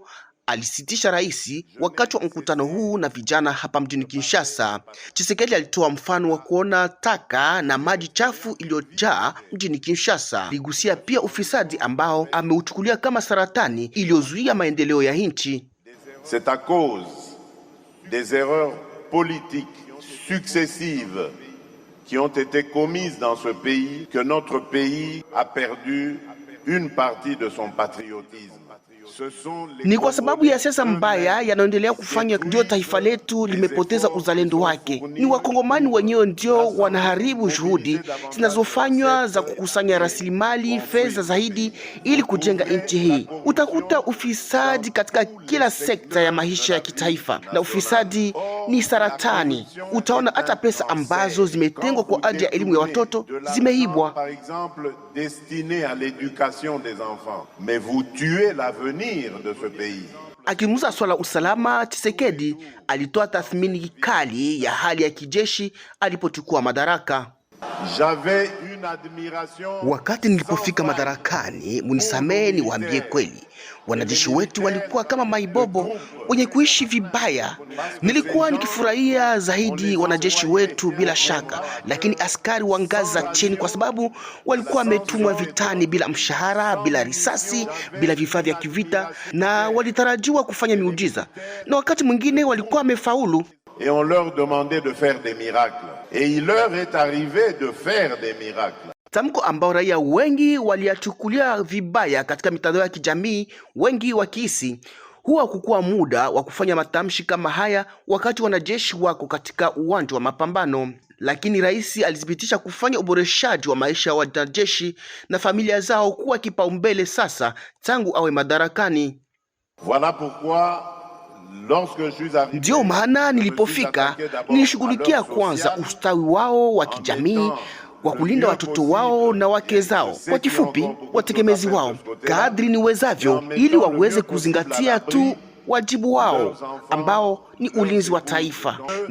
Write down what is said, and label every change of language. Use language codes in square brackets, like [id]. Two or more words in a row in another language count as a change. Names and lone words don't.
[sw] Alisitisha rais wakati wa mkutano huu na vijana hapa mjini Kinshasa. Tshisekedi alitoa mfano wa kuona taka na maji chafu iliyojaa mjini Kinshasa. Ligusia pia ufisadi ambao ameuchukulia kama saratani iliyozuia maendeleo ya nchi. [fr] C'est à cause des erreurs politiques successives qui ont été commises dans ce pays que notre pays a perdu une partie de son patriotisme. [sw] Ni kwa sababu ya siasa mbaya yanaendelea kufanya ndio taifa letu limepoteza uzalendo wake. Ni wakongomani wenyewe ndio wanaharibu juhudi zinazofanywa za kukusanya rasilimali fedha zaidi ili kujenga nchi hii. Utakuta ufisadi katika kila sekta ya maisha ya kitaifa, na ufisadi ni saratani. Utaona hata pesa ambazo zimetengwa kwa ajili ya elimu ya watoto zimeibwa. [fr] Par exemple, destiné à l'éducation des enfants, mais vous tuez l'avenir de ce pays. [sw] Akimuza swala usalama, Tshisekedi alitoa tathmini kali ya hali ya kijeshi alipochukua madaraka. Wakati nilipofika madarakani, munisamee niwaambie kweli, wanajeshi wetu walikuwa kama maibobo wenye kuishi vibaya. Nilikuwa nikifurahia zaidi wanajeshi wetu bila shaka, lakini askari wa ngazi za chini, kwa sababu walikuwa wametumwa vitani bila mshahara, bila risasi, bila vifaa vya kivita, na walitarajiwa kufanya miujiza, na wakati mwingine walikuwa wamefaulu. [fr] et on leur demandait de faire des miracles. Et il leur est arrivé de faire des miracles. [sw] Tamko ambao raia wengi waliachukulia vibaya katika mitandao ya kijamii, wengi wakihisi huwa kukua muda wa kufanya matamshi kama haya wakati wanajeshi wako katika uwanja wa mapambano. Lakini rais alithibitisha kufanya uboreshaji wa maisha ya wanajeshi na familia zao kuwa kipaumbele sasa tangu awe madarakani. [fr] Voilà pourquoi [sw] ndio maana nilipofika nilishughulikia kwanza ustawi wao wa kijamii, wa kulinda watoto wao na wake zao, kwa kifupi wategemezi wao, kadri niwezavyo, ili waweze kuzingatia tu wajibu wao ambao ni ulinzi wa taifa.